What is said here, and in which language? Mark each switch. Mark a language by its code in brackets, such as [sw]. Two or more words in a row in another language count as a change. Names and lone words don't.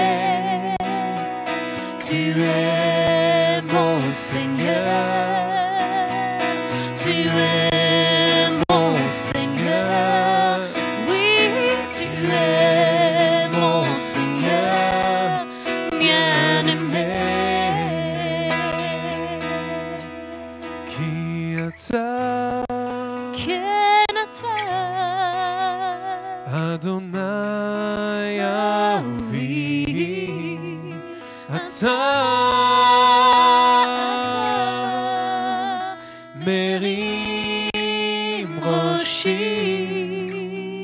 [fr] Tu es mon Seigneur, tu es mon Seigneur. Oui, tu es mon Seigneur bien-aimé. [he] qui אתה כן אתה אדוני אהובי, אתה מרים ראשי,